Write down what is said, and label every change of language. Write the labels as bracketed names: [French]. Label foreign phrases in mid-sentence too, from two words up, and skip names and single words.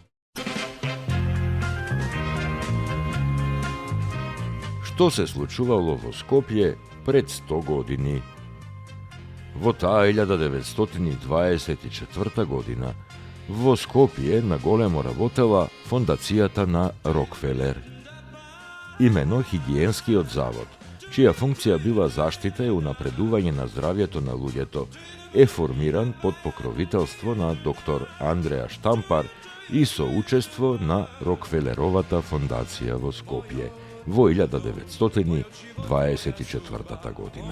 [Macedonian] Што се случувало во Скопје пред 100 години? Во та 1924. година во Скопје на големо работела фондацијата на Рокфелер. Имено хигиенски од завод, чија функција била заштита и унапредување на здравјето на луѓето, е формиран под покровителство на доктор Андреа Штампар и соучество на Рокфелеровата фондација во Скопје во 1924 година.